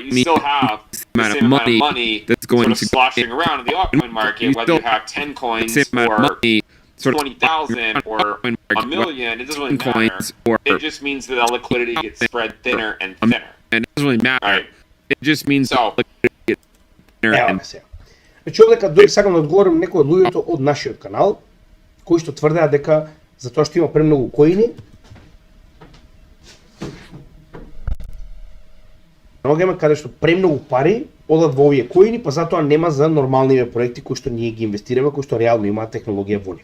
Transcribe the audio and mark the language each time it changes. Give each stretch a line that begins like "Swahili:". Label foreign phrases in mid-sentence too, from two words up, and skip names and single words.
English: You still have the same amount of money that's going to sloshing around in the altcoin market, whether you have 10 coins or 20,000 or a million, it doesn't really matter. It just means that the liquidity gets spread thinner and thinner. And it doesn't really matter. Right. It just means so, liquidity gets thinner and thinner.
Macedonian: Значи овдека дори сакам да одговорам некои од луѓето од нашиот канал кои што тврдеа дека затоа што има премногу коини ногаме каде што премногу пари одат во овие коини, па затоа нема за нормалниве проекти кои што ние ги инвестираме, кои што реално имаат технологија во нив.